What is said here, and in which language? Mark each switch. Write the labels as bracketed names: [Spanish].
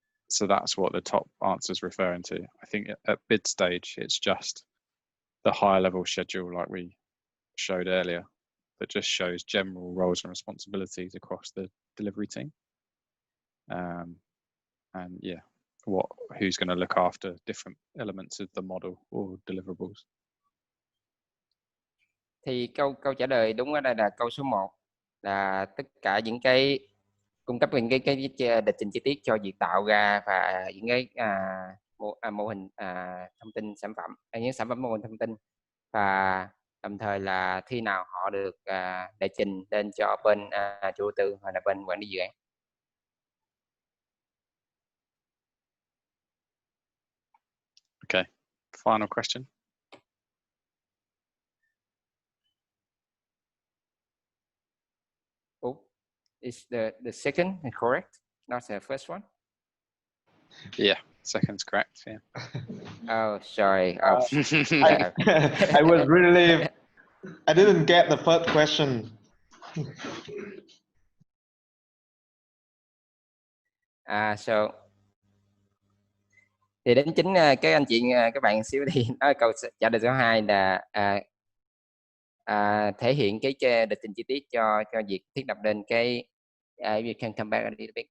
[English] So that's what the top answer is referring to. I think at bid stage, it's just the higher level schedule like we showed earlier, that just shows general roles and responsibilities across the delivery team. And yeah, who's going to look after different elements of the model or deliverables? [Vietnamese] Thì câu trả lời đúng ở đây là câu số 1 là tất cả những cái cung cấp những cái lịch trình chi tiết cho việc tạo ra và những cái mô hình thông tin sản phẩm, những sản phẩm mô hình thông tin, và đồng thời là khi nào họ được đệ trình lên cho bên chủ đầu tư hoặc là bên quản lý dự án. [English] Okay, final question. Is the second correct? Not the first one? Yeah, second's correct. Yeah. Oh, sorry. I was really, I didn't get the first question. [Vietnamese] So thì đến chính các anh chị các bạn xíu thì nói câu trả lời số 2 là thể hiện cái lịch trình chi tiết cho việc thiết lập lên cái [English] you can come back a little bit.